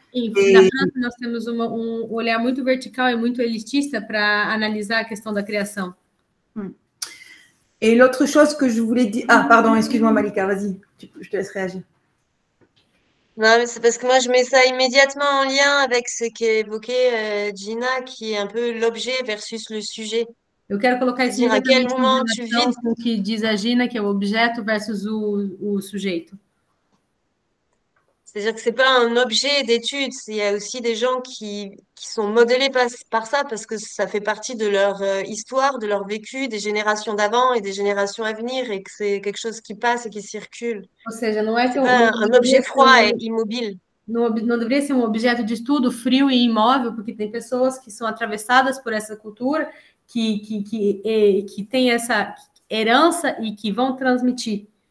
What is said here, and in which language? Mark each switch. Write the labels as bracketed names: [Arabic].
[Portuguese] Na França, nós temos um olhar muito vertical e muito elitista para analisar a questão da criação. [French] Et l'autre chose que je voulais dire... Ah, pardon, excuse-moi Malika, vas-y, je te laisse réagir. Non, mais c'est parce que moi, je mets ça immédiatement en lien avec ce qu'évoquait Gina, qui est un peu l'objet versus le sujet. [Portuguese] Eu quero colocar isso [French] à quel moment tu vis [Portuguese] com o que diz a Gina, que é o objeto versus o sujeito. [French] C'est-à-dire que c'est pas un objet d'étude, il y a aussi des gens qui sont modelés par ça parce que ça fait partie de leur histoire, de leur vécu, des générations d'avant et des générations à venir et que c'est quelque chose qui passe et qui circule. [Portuguese] Ou seja, não é que [French] un objet froid et immobile. [Portuguese] Não deveria ser um objeto de estudo frio e imóvel, porque tem pessoas que são atravessadas por essa cultura, que tem essa herança e que vão transmitir.